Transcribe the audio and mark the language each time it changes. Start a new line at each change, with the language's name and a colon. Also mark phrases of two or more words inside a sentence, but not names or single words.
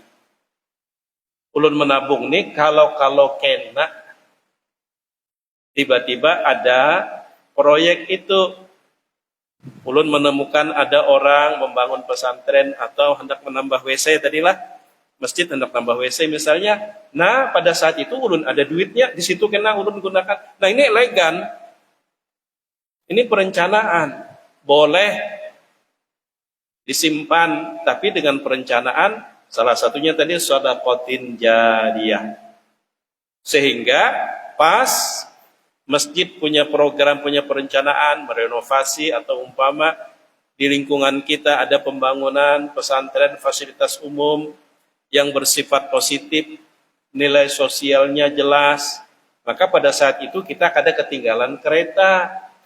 Banjar: Ulun menabung nih kalau kena tiba-tiba ada proyek itu, ulun menemukan ada orang membangun pesantren atau hendak menambah WC tadilah, masjid hendak tambah WC misalnya. Nah, pada saat itu ulun ada duitnya, di situ kena ulun gunakan. Nah, ini elegan. Ini perencanaan. Boleh disimpan, tapi dengan perencanaan, salah satunya tadi
Arabic: shadaqatin jariyah.
Banjar: Sehingga pas masjid punya program, punya perencanaan, merenovasi atau umpama di lingkungan kita ada pembangunan pesantren, fasilitas umum yang bersifat positif, nilai sosialnya jelas, maka pada saat itu kita ada ketinggalan kereta.